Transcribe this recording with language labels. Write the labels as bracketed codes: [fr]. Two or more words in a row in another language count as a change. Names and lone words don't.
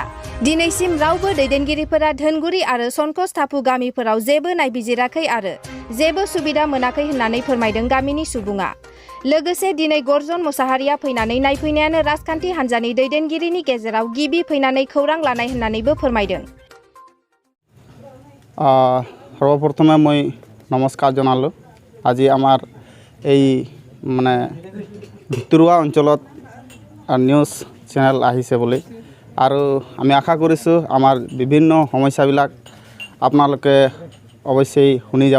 [brx] दिनैसिम रावबो दैदेनगिरिफोरा धोनगुरि आरो सनकस टापु गामिफोराव जेबो नायबिजिराखै आरो जेबो सुबिदा मोनाखै होननानै फोरमायदों गामिनि सुबुङा। लोगोसे दिनै गर्जन मोसाहारिया फैनानै नायफैनायानो राजखान्थि हान्जानि दैदेनगिरिनि गेजेराव गिबि फैनानै खौरां लानाय होननानैबो फोरमायदों। [as] সৰ্বপ্ৰথমে মই নমস্কাৰ জনালোঁ। আজি আমাৰ এই মানে ভিতৰুৱা অঞ্চলত [en] news channel [as] আহিছে বুলি, আৰু আমি আশা কৰিছোঁ আমাৰ বিভিন্ন সমস্যাবিলাক আপোনালোকে অৱশ্যেই শুনি যাব।